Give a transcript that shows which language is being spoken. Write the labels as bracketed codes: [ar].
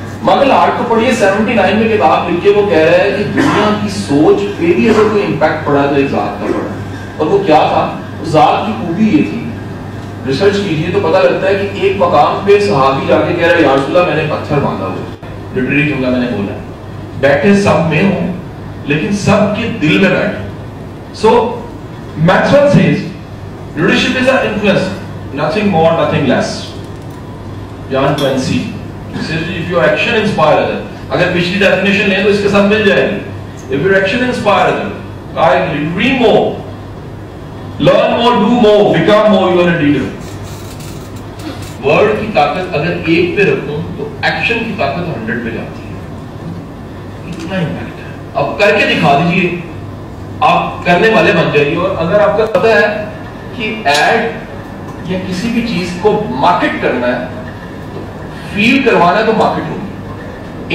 [ur] Michael Hart کو پڑھیے, 79 میں کتاب لکھ کے وہ کہہ رہا ہے کہ دنیا کی سوچ پہ بھی اگر کوئی امپیکٹ پڑا تو ایک ذات کا پڑا, اور وہ کیا تھا؟ اس ذات کی خوبی یہ تھی, ریسرچ کیجئے تو پتہ لگتا ہے کہ ایک مقام پہ صحابی جا کے کہہ رہا ہے یا رسول اللہ میں نے پتھر باندھا ہوا, لٹریری جملہ میں نے بولا, بیٹھے سب میں ہوں لیکن سب کے دل میں بیٹھے. [en] So Maxwell says leadership is an influence, nothing more, nothing less. John Quincy says if your action inspire others, [ur] اگر پچھلی ڈیفینیشن لیں تو اس کے ساتھ مل جائے گی. [en] If your action inspire others, dream more, learn more, do more, become more, you are a leader. [ur] Word کی طاقت اگر ایک پہ رکھوں تو ایکشن کی طاقت 100 پہ جاتی ہے. اتنا امپیکٹ ہے. اب کر کے دکھا دیجئے, آپ کرنے والے بن جائیے. اور اگر آپ کو پتا ہے کہ ایڈ یا کسی بھی چیز کو مارکیٹ کرنا ہے تو فیل کروانا ہے تو مارکیٹ ہوگی.